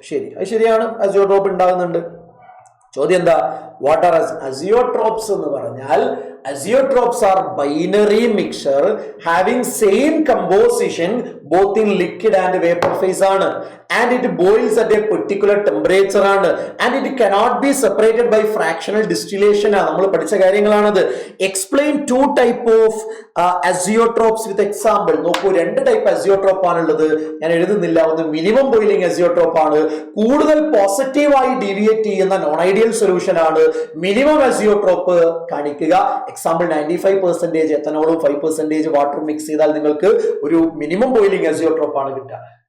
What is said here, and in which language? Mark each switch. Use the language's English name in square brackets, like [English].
[Malayalam] ശരി, അത് ശരിയാണ്, അസിയോട്രോപ്പ് ഉണ്ടാകുന്നുണ്ട്. ചോദ്യം എന്താ, [English] what are azeotropes [Malayalam] എന്ന് പറഞ്ഞാൽ [English] Azeotropes are binary mixture having same composition both in liquid and vapor phase [Malayalam] ആണ്, [English] and it boils at a particular temperature ആണ്, and it cannot be separated by fractional distillation ആണ്. [Malayalam] നമ്മൾ പഠിച്ച കാര്യങ്ങളാണത്. [English] Explain two type of azeotropes with example. [Malayalam] നോക്കൂ, രണ്ട് type azeotrope ആണുള്ളത്. ഞാൻ എഴുതുന്നില്ല. ഒന്ന് മിനിമം ബോയിലിംഗ് അസിയോട്രോപ്പ് ആണ്, കൂടുതൽ പോസിറ്റീവായി ഡീവിയേറ്റ് ചെയ്യുന്ന നോൺ ഐഡിയൽ സൊല്യൂഷൻ ആണ്. മിനിമം അസിയോട്രോപ്പ് കാണിക്കുക. എക്സാമ്പിൾ 95% എത്തനോളും 5% വാട്ടറും മിക്സ് ചെയ്താൽ നിങ്ങൾക്ക് ഒരു മിനിമം ബോയിലിംഗ് അസിയോട്രോപ്പ് ആണ് കിട്ടുക.